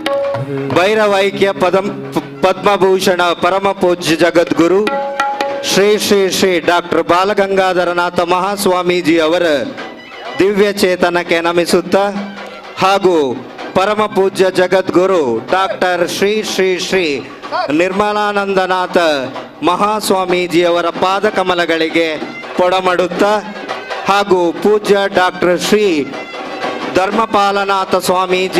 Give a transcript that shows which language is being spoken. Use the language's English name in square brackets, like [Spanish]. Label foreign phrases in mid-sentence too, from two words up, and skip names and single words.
[Kannada] ಭೈರವೈಕ್ಯ ಪದ್ಮಭೂಷಣ ಪರಮ ಪೂಜ್ಯ ಜಗದ್ಗುರು ಶ್ರೀ ಶ್ರೀ ಶ್ರೀ ಡಾಕ್ಟರ್ ಬಾಲಗಂಗಾಧರನಾಥ ಮಹಾಸ್ವಾಮೀಜಿ ಅವರ ದಿವ್ಯ ಚೇತನಕ್ಕೆ ನಮಿಸುತ್ತಾ ಹಾಗೂ ಪರಮ ಪೂಜ್ಯ ಜಗದ್ಗುರು ಡಾಕ್ಟರ್ ಶ್ರೀ ಶ್ರೀ ಶ್ರೀ ನಿರ್ಮಲಾನಂದನಾಥ ಮಹಾಸ್ವಾಮೀಜಿಯವರ ಪಾದಕಮಲಗಳಿಗೆ ಪೊಡಮಡುತ್ತಾ ಹಾಗೂ ಪೂಜ್ಯ ಡಾಕ್ಟರ್ ಶ್ರೀ ಧರ್ಮಪಾಲನಾಥ ಸ್ವಾಮೀಜಿ